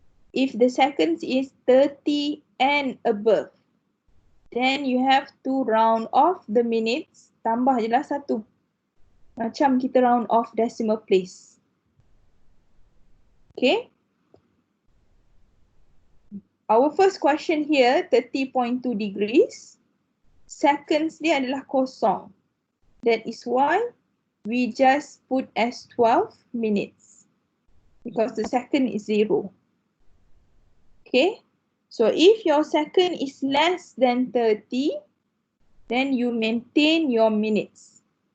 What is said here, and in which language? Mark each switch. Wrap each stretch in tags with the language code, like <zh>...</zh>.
<en>If the seconds is 30 and above, then you have to round off the minutes,</en> <ms>tambah je lah 1. Macam kita</ms> <en>round off decimal place. Okay. Our first question here, 30.2 degrees.</en> <ms>Seconds dia adalah kosong.</ms> <en>That is why we just put as 12 minutes. Because the second is 0. Okay. So if your second is less than 30, then you maintain your minutes.</en>